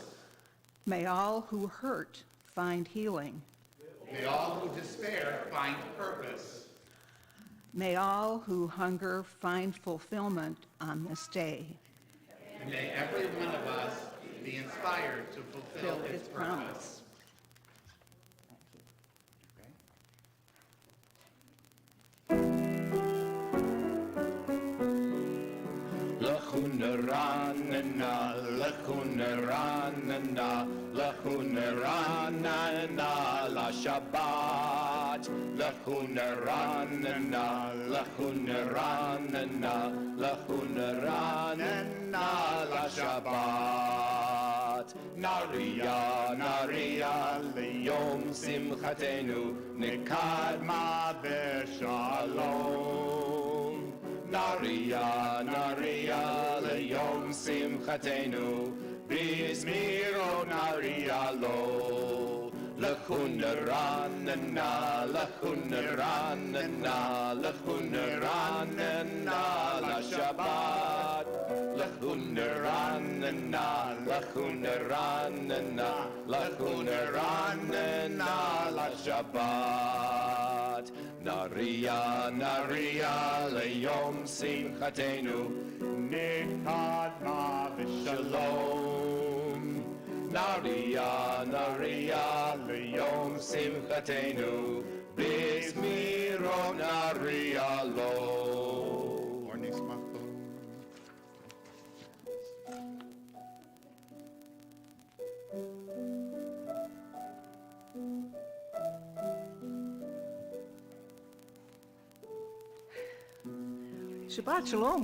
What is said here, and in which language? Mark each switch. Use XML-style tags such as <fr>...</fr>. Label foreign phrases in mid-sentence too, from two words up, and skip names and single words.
<en>may all who hurt find healing. May all who despair find purpose. May all who hunger find fulfillment on this day. And may every one of us be inspired to fulfill its promise.</en> <he>לכו נרננה, לכו נרננה, לכו נרננה לשבת. לכו נרננה, לכו נרננה, לכו נרננה לשבת. נריעה, נריעה, ליום שמחתנו, נקדמה בשלום. נריעה, נריעה, ליום שמחתנו, בזמירות נריע לו. לכו נרננה, לכו נרננה, לכו נרננה לשבת. לכו נרננה, לכו נרננה, לכו נרננה לשבת. נריעה, נריעה, ליום שמחתנו, נקדמה בשלום. נריעה, נריעה, ליום שמחתנו, בזמירות נריע לו. Or nismachto. שבת שלום.</he>